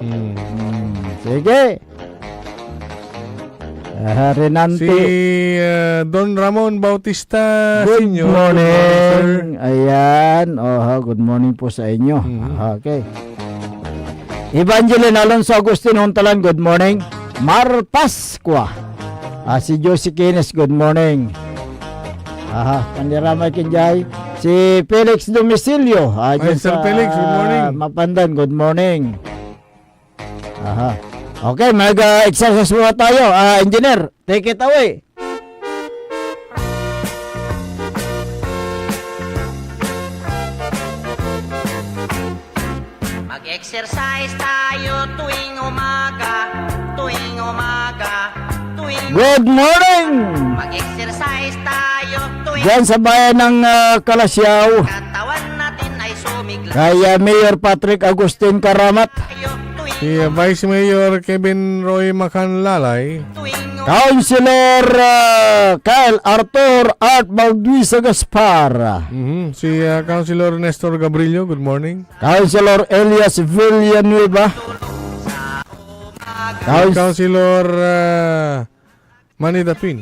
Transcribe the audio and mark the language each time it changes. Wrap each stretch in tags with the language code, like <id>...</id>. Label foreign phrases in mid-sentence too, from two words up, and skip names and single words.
<tl>Sige. Renante. Si Don Ramon Bautista Good Senior. morning. Ayan.</tl> <en>Good morning</en> <tl>po sa inyo. Okay. Evangeline Alonso Agustin Hontalan,</tl> <en>good morning.</en> <tl>Mar Pascua.</tl> <en>Si Josie Kines, good morning.</en> <tl>Pandiramay Kinjay. Si Felix Domicilio. Dyan Sir sa,</tl> <en>Felix, good morning. Mapandan, good morning.</en> <tl>Okay, mag-exercise muna tayo. Engineer,</tl> <en>take it away.</en> <tl>Mag-exercise tayo tuwing umaga, tuwing umaga, tuwing</tl> <en>Good morning!</en> <tl>Mag-exercise tayo tuwing Diyan sa bayan ng Kalasyaw. katawan natin ay sumigla Kaya Mayor Patrick Agustin Karamat. tayo tuwing Si Vice Mayor Kevin Roy Macanlalay. Councilor Kyle Arthur Art Balduisa Gaspar.</tl> <en>Si Councilor Nestor Gabrillo, good morning.</en> <tl>Councilor Elias Villanueva. Councilor Manny Dapin.</tl>